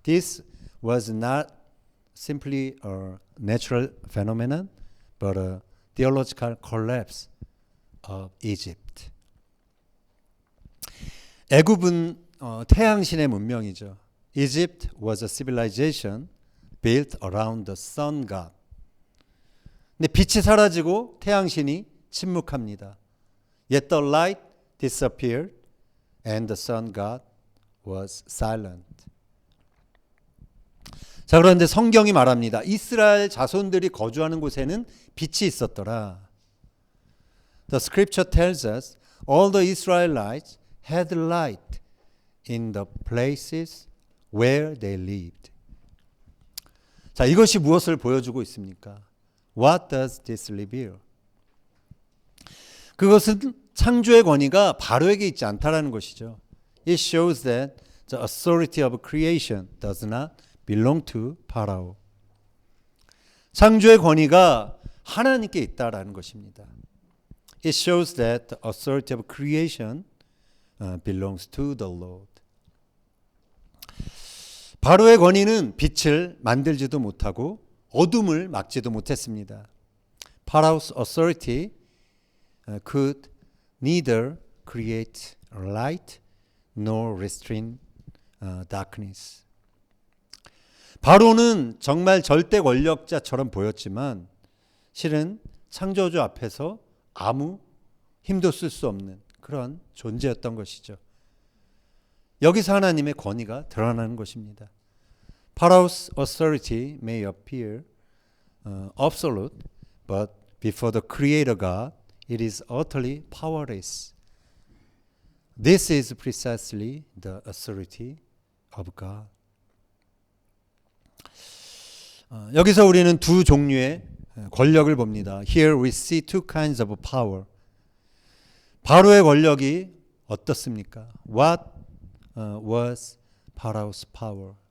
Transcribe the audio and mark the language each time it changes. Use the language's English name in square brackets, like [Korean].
[English] This was not simply a natural phenomenon, but a theological collapse of Egypt. [Korean] 애굽은 태양신의 문명이죠. [English] Egypt was a civilization built around the sun god. [Korean] 근데 빛이 사라지고 태양신이 침묵합니다. [English] Yet the light disappeared and the sun god was silent. [Korean] 자, 그런데 성경이 말합니다. 이스라엘 자손들이 거주하는 곳에는 빛이 있었더라. [English] The scripture tells us all the Israelites had light in the places where they lived. [Korean] 자, 이것이 무엇을 보여주고 있습니까? [English] What does this reveal? [Korean] 그것은 창조의 권위가 바로에게 있지 않다라는 것이죠. [English] It shows that the authority of creation does not belong to Pharaoh. [Korean] 창조의 권위가 하나님께 있다라는 것입니다. [English] It shows that the authority of creation belongs to the Lord. [Korean] 바로의 권위는 빛을 만들지도 못하고 어둠을 막지도 못했습니다. [English] Pharaoh's authority could neither create light nor restrain darkness. [Korean] 바로는 정말 절대 권력자처럼 보였지만 실은 창조주 앞에서 아무 힘도 쓸 수 없는 그런 존재였던 것이죠. 여기서 하나님의 권위가 드러나는 것입니다. [English] Pharaoh's authority may appear absolute, but before the Creator God, it is utterly powerless. This is precisely the authority of God. [Korean] 여기서 우리는 두 종류의 권력을 봅니다. [English] Here we see two kinds of power. [Korean] 바로의 권력이 어떻습니까? [English] What was Pharaoh's power?